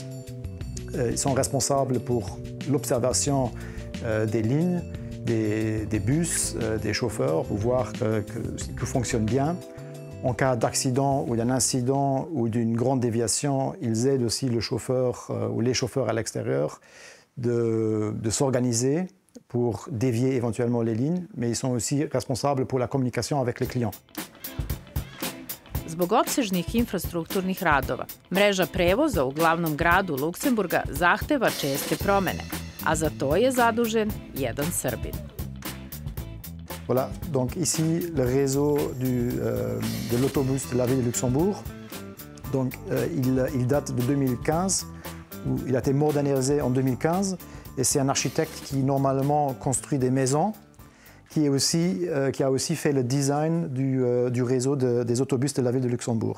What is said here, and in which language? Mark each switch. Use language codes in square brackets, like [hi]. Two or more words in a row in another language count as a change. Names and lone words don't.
[fr] Ils sont responsables pour l'observation des lignes, des bus, des chauffeurs, pour voir que tout fonctionne bien. En cas d'accident ou d'un incident ou d'une grande déviation, ils aident aussi le chauffeur ou les chauffeurs à l'extérieur de s'organiser pour dévier éventuellement les lignes, mais ils sont aussi responsables pour la communication avec les clients. [sr] Zbog opsežnih infrastrukturnih radova, mreža prevoza u glavnom gradu Luksemburga zahteva česte promene, a za to je zadužen jedan Srbin. [fr] Voilà, donc ici le réseau de l'autobus de la ville de Luxembourg. Donc, il date de 2015. Il a été modernisé en 2015 et c'est un architecte qui normalement construit des maisons, qui a aussi fait le design du réseau des autobus de la ville de Luxembourg.